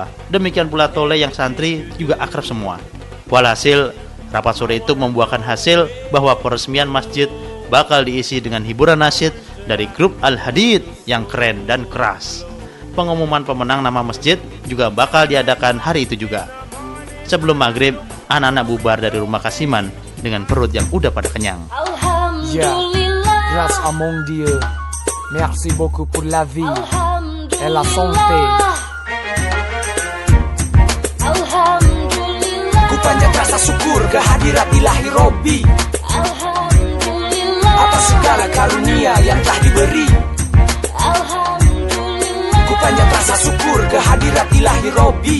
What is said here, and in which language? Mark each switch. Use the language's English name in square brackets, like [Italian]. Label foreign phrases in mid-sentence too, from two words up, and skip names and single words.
[Indonesian] Demikian pula Tole yang santri juga akrab semua. Walhasil, rapat sore itu membuahkan hasil bahwa peresmian masjid bakal diisi dengan hiburan nasyid dari grup Al-Hadid yang keren dan keras. Pengumuman pemenang nama masjid juga bakal diadakan hari itu juga. Sebelum maghrib, anak-anak bubar dari rumah Kasiman dengan perut yang udah pada kenyang. Alhamdulillah, [French] grâce à mon Dieu, merci beaucoup pour la vie et la santé. [Indonesian] Alhamdulillah, ku panjat rasa syukur kehadirat ilahi Robbi. Alhamdulillah, atas segala karunia yang telah diberi. Alhamdulillah, ku panjat rasa syukur kehadirat ilahi Robbi.